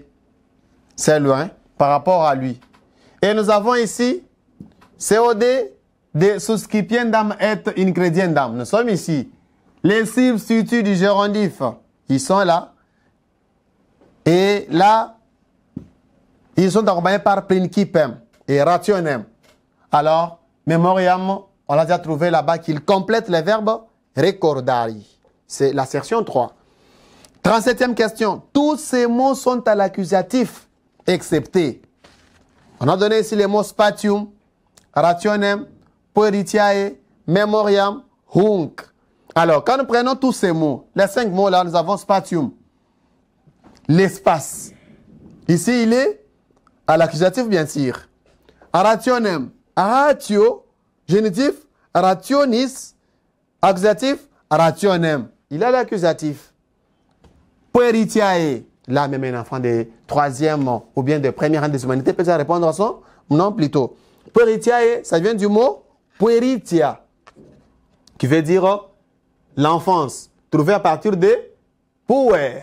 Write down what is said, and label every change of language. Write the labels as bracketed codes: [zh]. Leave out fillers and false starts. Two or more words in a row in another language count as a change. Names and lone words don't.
[fr] C'est loin par rapport à lui. Et nous avons ici COD de [la] suscipiendam et incrediendam. [fr] Nous sommes ici. Les substituts du gérondif, ils sont là. Et là, ils sont accompagnés par [la] principem et rationem. [fr] Alors, memoriam, on l'a déjà trouvé là-bas qu'il complète les verbes recordari. C'est l'assertion 3. 37e question. Tous ces mots sont à l'accusatif, excepté. On a donné ici les mots [la] spatium, rationem, peritiae, memoriam, hunc. [fr] Alors, quand nous prenons tous ces mots, les 5 mots là, nous avons spatium, l'espace. Ici, il est à l'accusatif, bien sûr. [la] Rationem, ratio, génitif, rationis, accusatif, rationem. [fr] Il a l'accusatif. Pueritiae, là même un enfant de 3e ou bien de première rang des humanités peut répondre à son nom plutôt. Pueritiae, ça vient du mot pueritia, qui veut dire l'enfance, trouvée à partir de puer.